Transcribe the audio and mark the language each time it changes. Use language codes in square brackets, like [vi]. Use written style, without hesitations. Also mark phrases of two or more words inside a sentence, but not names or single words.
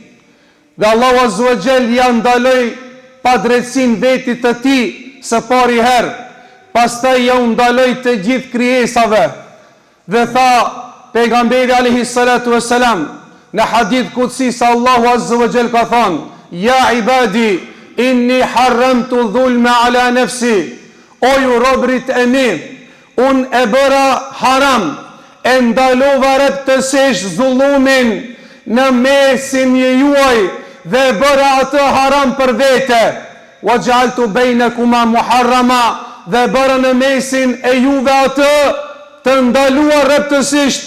[sq] Dhe Allahu [ar] عز وجل [sq] ja ndaloi pa drejtësinë vetit të tij së pari herë, pastaj ja ndaloi të gjithë krijesave dhe tha pejgamberi [ar] عليه الصلاة والسلام [sq] në [ar] حديث قدسي [sq] se Allahu [ar] عز وجل [sq] ka thënë: [ar] "يا عبادي إني حرمت الظلم على نفسي." [sq] O ju robrit e mi, unë e bëra haram, e ndalova rreptësisht zullumin në mesin e juaj dhe e bëra atë haram për vete. [ar] وجعلت بينكما محرما, [sq] dhe bëra në mesin e juve atë të ndaluar rreptësisht.